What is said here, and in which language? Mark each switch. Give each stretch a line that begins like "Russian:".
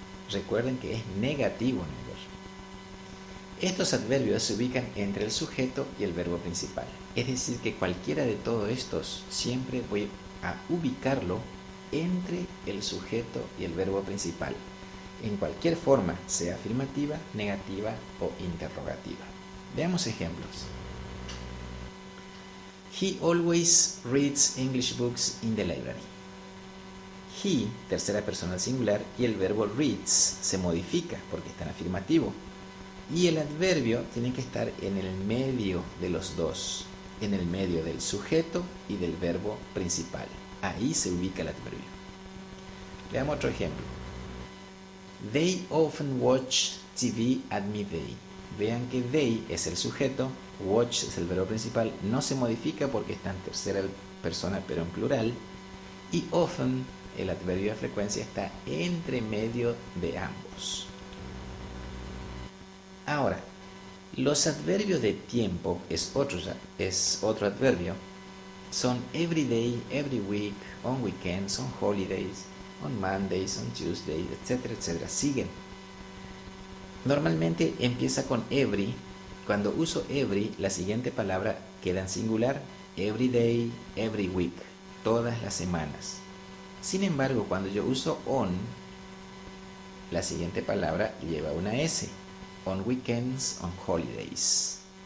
Spanish: Recuerden que es negativo never. Estos adverbios se ubican entre el sujeto y el verbo principal. Es decir, que cualquiera de todos estos siempre voy a ubicarlo entre el sujeto y el verbo principal. En cualquier forma, sea afirmativa, negativa o interrogativa. Veamos ejemplos.
English: He always reads English books in the library.
Spanish: He, tercera persona singular, y el verbo reads se modifica porque está en afirmativo. Y el adverbio tiene que estar en el medio de los dos, en el medio del sujeto y del verbo principal. Ahí se ubica el adverbio. Veamos otro ejemplo.
English: They often watch TV at midday.
Spanish: Vean que they es el sujeto, watch es el verbo principal, no se modifica porque está en tercera persona pero en plural, y often, el adverbio de frecuencia, está entre medio de ambos. Ahora, los adverbios de tiempo es otro adverbio.
English: Son every day, every week, on weekends, on holidays, on Mondays, on Tuesdays, etcétera, etcétera.
Spanish: Siguen. Normalmente empieza con every. Cuando uso every, la siguiente palabra queda en singular
English: every day, every week,
Spanish: todas las semanas. Sin embargo, cuando yo uso on, la siguiente palabra lleva una S.
English: On weekends, on holidays.